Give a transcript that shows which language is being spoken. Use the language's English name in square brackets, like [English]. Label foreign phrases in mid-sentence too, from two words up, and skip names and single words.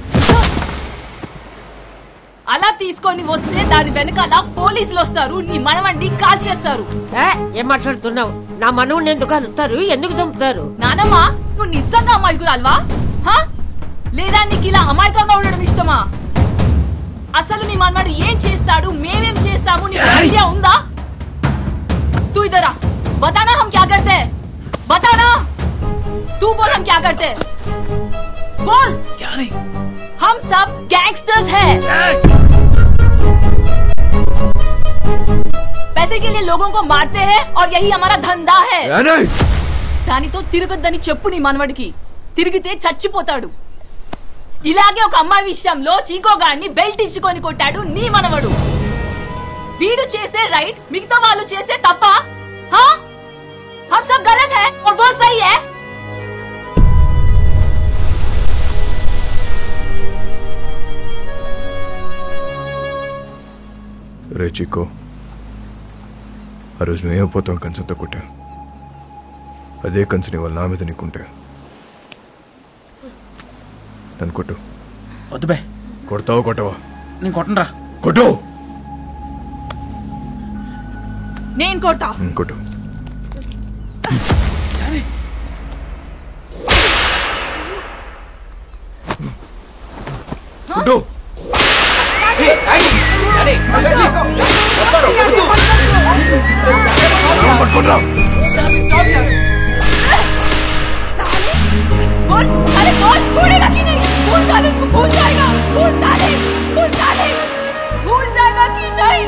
[Telugu] అలా తీసుకొని వస్తే దాని వెనకాల పోలీసులు వస్తారు, నీ మనవడిని కాల్ చేస్తారు. ఏం మాట్లాడుతున్నావు? నా మనవుని ఎందుకు కలుస్తారు? ఎందుకు చంపుతారు? నానమ్మ, నువ్వు నిజంగా అమాయకురాల్వా? లేదా నీకు ఇలా అమాయకంగా ఉండడం ఇష్టమా? అసలు నీ మనవాడు ఏం చేస్తాడు, మేమేం చేస్తాము, నీకు ఐడియా ఉందా? [Hindi] तू इधर आ, बताना हम क्या करते हैं, बताना. तू बोल हम क्या करते हैं, बोल. क्या नहीं, हम सब गैंगस्टर्स हैं. पैसे के लिए लोगों को मारते हैं और यही हमारा धंधा है. [Telugu] దానితో తిరగొద్దని చెప్పు నీ మనవడికి. తిరిగితే చచ్చిపోతాడు. ఇలాగే ఒక అమ్మాయి విషయంలో చీకోగాడిని బెల్ట్ ఇచ్చుకొని కొట్టాడు నీ మనవడు. వీడు చేస్తే రైట్, మిగతా వాళ్ళు చేస్తే తప్ప. [Hindi] हम सब गलत है. गई है? [Telugu] రే చిక్కు, ఆ రోజు నువ్వు ఏమైపోతావు కంచంతో కొట్టా. అదే కంచని వాళ్ళ నా మీద నీకుంటే నన్ను కొట్టు. వద్దు బే. కొడతావా కొట్టవా? నేను కొట్టనురా. కొట్టు. నేను కొడతా. కొట్టు. కొట్టు. [Hindi] बोल, अरे बोल, छोड़ेगा कि नहीं? भूल साले उसको भूल जाएगा. भूल साले, भूल जाएगा कि नहीं?